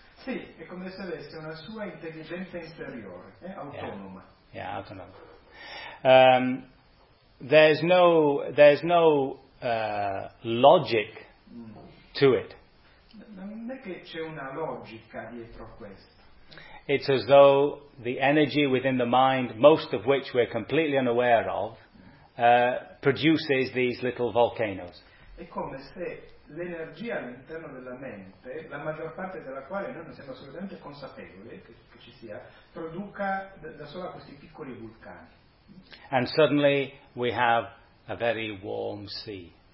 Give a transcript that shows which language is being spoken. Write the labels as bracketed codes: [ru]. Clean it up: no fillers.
[it] Sì, è come se avesse una sua intelligenza interiore, autonoma. [en] Yeah, autonoma. There's no logic to it. [it] Non è che c'è una logica dietro questo. [en] It's as though the energy within the mind, most of which we're completely unaware of, produces these little volcanoes. [it] È come se l'energia all'interno della mente, la maggior parte della quale noi non siamo assolutamente consapevoli che ci sia, produca da sola questi piccoli vulcani. [en] And suddenly we have a very warm sea.